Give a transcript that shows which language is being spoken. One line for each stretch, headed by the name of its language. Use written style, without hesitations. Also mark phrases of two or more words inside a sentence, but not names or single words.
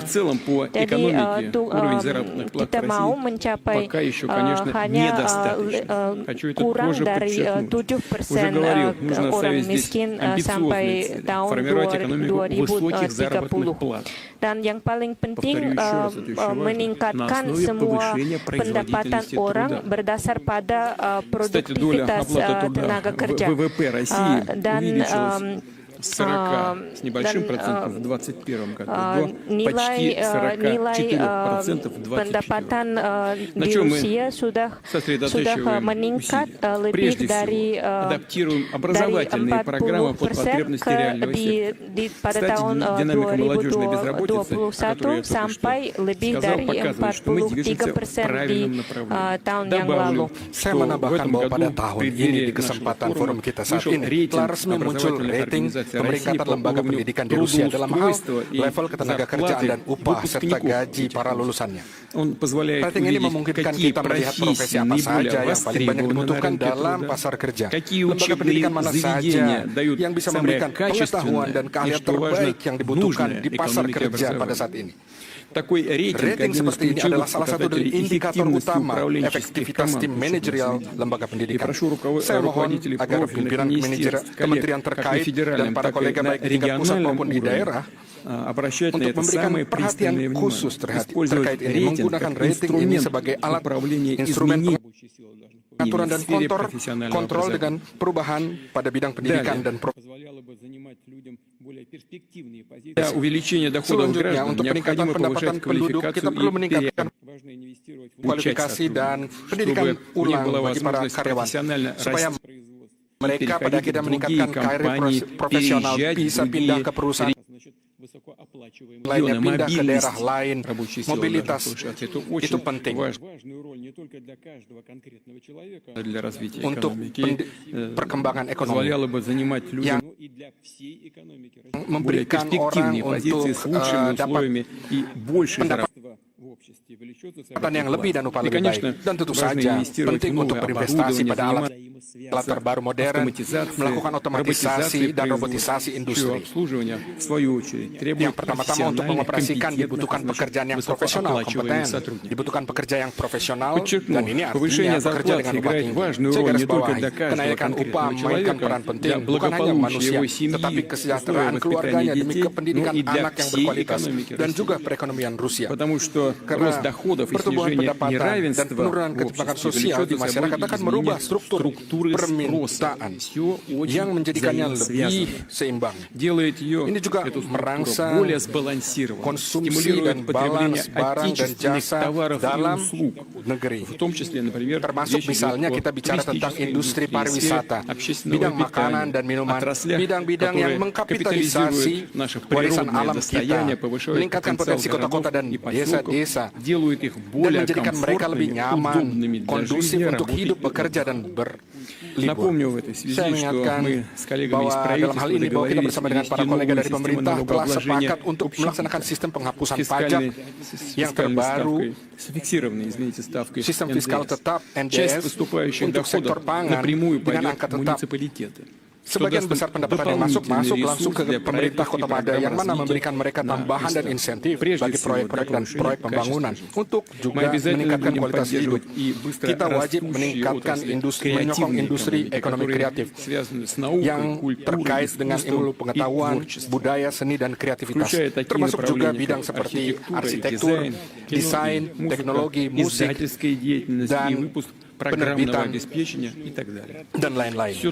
Indonesian: Jadi kita mau mencapai hanya kurang dari 7% orang miskin sampai tahun 2030. Dan yang paling penting meningkatkan semua pendapatan orang berdasar pada produktivitas tenaga kerja. Dan
Russian: с 40 с небольшим процентом в 2021 году до почти 44% в 2021. На чем мы сосредотачиваем усилия? Прежде всего, адаптируем образовательные программы под потребности реального сектора. Кстати, динамика молодежной безработицы, о которой я только что сказал, показывает, что мы движемся в правильном направлении. Добавлю,
Indonesian: Saya
Russian: что в
Indonesian: menambahkan
Russian: этом
Indonesian: bahwa pada
Russian: году,
Indonesian: tahun
Russian: в
Indonesian: ini di
Russian: преддверии нашего
Indonesian: kesempatan
Russian: форума,
Indonesian: forum kita saat
Russian: вышел
Indonesian: ini
Russian: рейтинг
Indonesian: telah resmi muncul
Russian: образовательных
Indonesian: rating
Russian: организаций России
Indonesian: pemeringkatan
Russian: по
Indonesian: lembaga
Russian: уровню
Indonesian: pendidikan di Rusia dalam hal
Russian: трудоустройства и
Indonesian: level ketenaga kerjaan dan
Russian: зарплаты
Indonesian: upah serta
Russian: выпускников
Indonesian: gaji
Russian: этих
Indonesian: para
Russian: вузов.
Indonesian: lulusannya.
Russian: Он позволяет
Indonesian: Rating ini
Russian: увидеть,
Indonesian: memungkinkan
Russian: какие
Indonesian: kita melihat profesi
Russian: профессии
Indonesian: apa
Russian: наиболее
Indonesian: saja yang paling banyak
Russian: востребованы на
Indonesian: dibutuhkan
Russian: рынке
Indonesian: dalam
Russian: труда,
Indonesian: pasar kerja.
Russian: какие
Indonesian: Lembaga
Russian: учебные
Indonesian: pendidikan mana
Russian: заведения
Indonesian: saja
Russian: дают
Indonesian: yang bisa
Russian: самое
Indonesian: memberikan pengetahuan
Russian: качественное
Indonesian: dan
Russian: и,
Indonesian: keahlian
Russian: что важно,
Indonesian: terbaik yang dibutuhkan
Russian: нужное
Indonesian: di pasar
Russian: экономике
Indonesian: kerja pada saat
Russian: образования.
Indonesian: ini.
Russian: Такой рейтинг
Indonesian: Rating
Russian: один из
Indonesian: seperti ini
Russian: ключевых
Indonesian: adalah salah satu dari
Russian: показателей
Indonesian: indikator
Russian: эффективности
Indonesian: utama
Russian: управленческих
Indonesian: efektivitas
Russian: команд
Indonesian: tim manajerial lembaga
Russian: И
Indonesian: pendidikan.
Russian: прошу
Indonesian: Saya mohon
Russian: руководителей
Indonesian: agar
Russian: профильных
Indonesian: pimpinan
Russian: министерств, коллег,
Indonesian: kementerian
Russian: как на
Indonesian: terkait dan
Russian: федеральном,
Indonesian: para
Russian: так и
Indonesian: kolega
Russian: на
Indonesian: baik di tingkat pusat
Russian: региональном
Indonesian: maupun di
Russian: уровне
Indonesian: daerah
Russian: обращать на
Indonesian: untuk
Russian: это
Indonesian: memberikan
Russian: самое
Indonesian: perhatian
Russian: пристальное
Indonesian: khusus
Russian: внимание. Использовать
Indonesian: terkait ini,
Russian: рейтинг
Indonesian: menggunakan
Russian: как
Indonesian: rating ini
Russian: инструмент
Indonesian: sebagai alat
Russian: управления
Indonesian: instrumen
Russian: изменениями
Indonesian: pengaturan dan
Russian: в сфере
Indonesian: kontrol
Russian: профессионального
Indonesian: dengan
Russian: образования.
Indonesian: perubahan pada bidang pendidikan dan
Russian: Позволяло бы занимать людям более перспективные позиции. Для увеличения доходов
Indonesian: Selanjutnya,
Russian: граждан
Indonesian: untuk peningkatan
Russian: необходимо
Indonesian: pendapatan
Russian: повышать
Indonesian: penduduk, kita perlu
Russian: квалификацию и
Indonesian: meningkatkan
Russian: важно инвестировать в
Indonesian: kualifikasi dan pendidikan
Russian: чтобы у них
Indonesian: ulang
Russian: была
Indonesian: bagi para
Russian: возможность
Indonesian: karyawan
Russian: профессионально
Indonesian: supaya
Russian: расти в производстве,
Indonesian: mereka pada
Russian: переходить
Indonesian: akhirnya
Russian: в другие
Indonesian: meningkatkan karir
Russian: компании,
Indonesian: profesional
Russian: переезжать в
Indonesian: bisa
Russian: другие
Indonesian: pindah ke perusahaan
Russian: значит, высокооплачиваемые
Indonesian: lainnya
Russian: регионы.
Indonesian: pindah ke daerah
Russian: Мобильность
Indonesian: lain.
Russian: рабочей силы
Indonesian: Mobilitas
Russian: должна повышаться. Это
Indonesian: itu
Russian: очень
Indonesian: penting
Russian: важную роль не только для каждого конкретного человека, для развития
Indonesian: untuk
Russian: экономики,
Indonesian: perkembangan ekonomi,
Russian: позволяло бы занимать людям,
Indonesian: yang
Russian: но и для всей экономики более
Indonesian: memberikan
Russian: перспективные
Indonesian: orang
Russian: позиции
Indonesian: untuk
Russian: с лучшими
Indonesian: dapat
Russian: условиями и больше
Indonesian: pendapat-
Russian: заработка в обществе, увеличет
Indonesian: pendapatan yang lebih dan upah
Russian: И,
Indonesian: lebih
Russian: конечно,
Indonesian: baik. Dan tentu
Russian: важно
Indonesian: saja
Russian: инвестировать
Indonesian: penting
Russian: в
Indonesian: untuk
Russian: новое
Indonesian: berinvestasi
Russian: оборудование,
Indonesian: pada alat terbaru modern, melakukan otomatisasi dan robotisasi industri.
Russian: обслуживание, в свою очередь, требует
Indonesian: Yang pertama-tama untuk mengoperasikan dibutuhkan pekerjaan yang profesional, kompeten,
Russian: сотрудников.
Indonesian: dibutuhkan pekerja yang profesional,
Russian: Подчеркну,
Indonesian: dan ini
Russian: повышение
Indonesian: artinya pekerja
Russian: зарплат
Indonesian: dengan upah
Russian: играет
Indonesian: tinggi.
Russian: важную
Indonesian: Saya
Russian: роль
Indonesian: garis
Russian: не только
Indonesian: bawahi,
Russian: для каждого
Indonesian: kenaikan upah
Russian: конкретного
Indonesian: memainkan
Russian: человека,
Indonesian: peran penting,
Russian: для
Indonesian: bukan hanya
Russian: благополучия
Indonesian: manusia,
Russian: его семьи,
Indonesian: tetapi kesejahteraan
Russian: условия
Indonesian: keluarganya
Russian: воспитания
Indonesian: demi
Russian: детей,
Indonesian: kependidikan
Russian: но и для
Indonesian: anak yang
Russian: всей
Indonesian: berkualitas,
Russian: экономики
Indonesian: dan
Russian: России.
Indonesian: juga perekonomian Rusia.
Russian: Потому что
Indonesian: Karena
Russian: рост доходов и
Indonesian: pertumbuhan
Russian: снижение
Indonesian: pendapatan dan
Russian: неравенства
Indonesian: penurunan
Russian: в
Indonesian: ketimpangan
Russian: обществе
Indonesian: sosial
Russian: влечет
Indonesian: di
Russian: за собой
Indonesian: masyarakat akan merubah struktur
Russian: структуры
Indonesian: permintaan
Russian: Все очень
Indonesian: yang menjadikannya lebih
Russian: взаимосвязано.
Indonesian: seimbang.
Russian: Делает ее
Indonesian: Ini juga
Russian: эту структуру
Indonesian: merangsang
Russian: более сбалансированной,
Indonesian: konsumsi
Russian: стимулирует
Indonesian: dan
Russian: потребление
Indonesian: balance barang dan
Russian: отечественных
Indonesian: jasa
Russian: товаров и
Indonesian: dalam
Russian: услуг,
Indonesian: negeri.
Russian: в том числе, например,
Indonesian: Termasuk
Russian: речь идет
Indonesian: misalnya
Russian: о
Indonesian: kita bicara tentang
Russian: туристической
Indonesian: industri
Russian: индустрии,
Indonesian: pariwisata,
Russian: сфере общественного
Indonesian: bidang
Russian: питания,
Indonesian: makanan dan minuman,
Russian: отраслях,
Indonesian: bidang-bidang yang
Russian: которые
Indonesian: mengkapitalisasi
Russian: капитализируют наше
Indonesian: warisan
Russian: природное
Indonesian: alam
Russian: достояние,
Indonesian: kita,
Russian: повышают
Indonesian: meningkatkan
Russian: потенциал
Indonesian: potensi kota-kota dan
Russian: городов и поселков,
Indonesian: desa-desa,
Russian: делают их
Indonesian: dan
Russian: более
Indonesian: menjadikan mereka lebih
Russian: комфортными,
Indonesian: nyaman,
Russian: удобными для
Indonesian: kondusif
Russian: жизни,
Indonesian: untuk
Russian: работы
Indonesian: hidup,
Russian: и
Indonesian: bekerja, dan
Russian: отдыха.
Indonesian: berlibur.
Russian: Напомню в этой связи,
Indonesian: Saya
Russian: что
Indonesian: mengingatkan
Russian: мы с коллегами из
Indonesian: bahwa dalam
Russian: правительства
Indonesian: hal ini bahwa kita
Russian: договорились
Indonesian: bersama dengan
Russian: ввести
Indonesian: para kolega
Russian: новую
Indonesian: dari
Russian: систему
Indonesian: pemerintah telah
Russian: налогообложения
Indonesian: sepakat untuk melaksanakan sistem penghapusan pajak
Russian: с
Indonesian: yang
Russian: фискальной
Indonesian: terbaru,
Russian: ставкой, с фиксированной, извините, ставкой
Indonesian: sistem fiskal
Russian: НДС.
Indonesian: tetap
Russian: Часть
Indonesian: NDS
Russian: поступающих
Indonesian: untuk sektor
Russian: доходов
Indonesian: pangan
Russian: напрямую
Indonesian: dengan
Russian: пойдет
Indonesian: angka
Russian: в
Indonesian: tetap.
Russian: муниципалитеты.
Indonesian: Sebagian besar pendapatan yang masuk langsung ke pemerintah Kota Mada yang mana memberikan mereka tambahan dan insentif bagi proyek-proyek dan proyek pembangunan untuk juga meningkatkan kualitas hidup. Kita wajib meningkatkan industri, menyokong industri ekonomi kreatif yang terkait dengan ilmu pengetahuan, budaya, seni, dan kreativitas, termasuk juga bidang seperti arsitektur, desain, teknologi, musik, dan penerbitan, dan lain-lain.